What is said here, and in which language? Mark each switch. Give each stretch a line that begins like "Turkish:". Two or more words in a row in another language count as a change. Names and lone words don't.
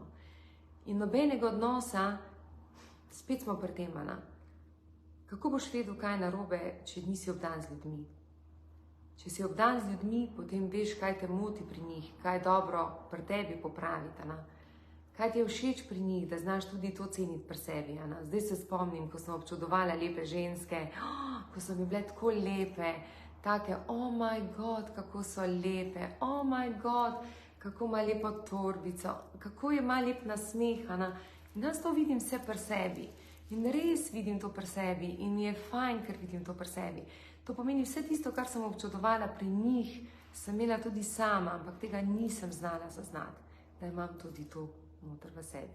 Slovenian: In nobenega odnosa, spet smo pri tem, kako boš vedel, kaj je narobe, če nisi obdan z ljudmi? Če si obdan z ljudmi, potem veš, kaj te moti pri njih, kaj je dobro pri tebi popraviti, kaj ti je všeč pri njih, da znaš tudi to ceniti pri sebi. Zdaj se spomnim, ko sem občudovala lepe ženske, ko so mi bile tako lepe,
English: take, oh my god,
Slovenian: kako so lepe,
English: oh my god,
Slovenian: kako ima lepo torbico, kako je ima lep nasmeh. In jaz to vidim vse pri sebi. In res vidim to pri sebi in mi je fajn, ker vidim to pri sebi. To pomeni vse tisto, kar sem občudovala pri njih, sem imela tudi sama, ampak tega nisem znala zaznati, da imam tudi to noter v sebi.